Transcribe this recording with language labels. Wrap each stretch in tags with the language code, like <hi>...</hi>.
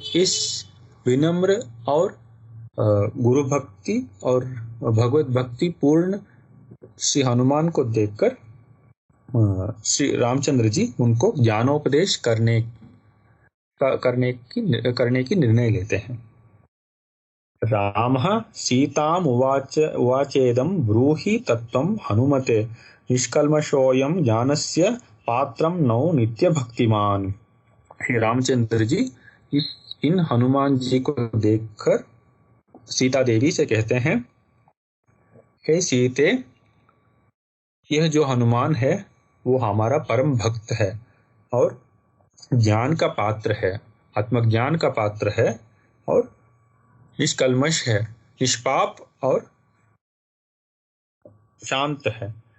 <hi>इस विनम्र और गुरु भक्ति और भगवत भक्ति पूर्ण श्री हनुमान को देखकर श्री रामचंद्र जी उनको ज्ञानोपदेश करने की निर्णय लेते हैं।</hi> <sa>रामः सीताम् उवाचेदं ब्रूहि तत्त्वं हनुमते निष्कल्मषोऽयं ज्ञानस्य पात्रं नौ नित्य भक्तिमान।</sa> <hi>श्री रामचंद्र जी इन हनुमान जी को देखकर सीता देवी से कहते हैं, हे सीते, यह जो हनुमान है वो हमारा परम भक्त है और ज्ञान का पात्र है, आत्मज्ञान का पात्र है और निष्कल्मष है, निष्पाप और शांत है।</hi>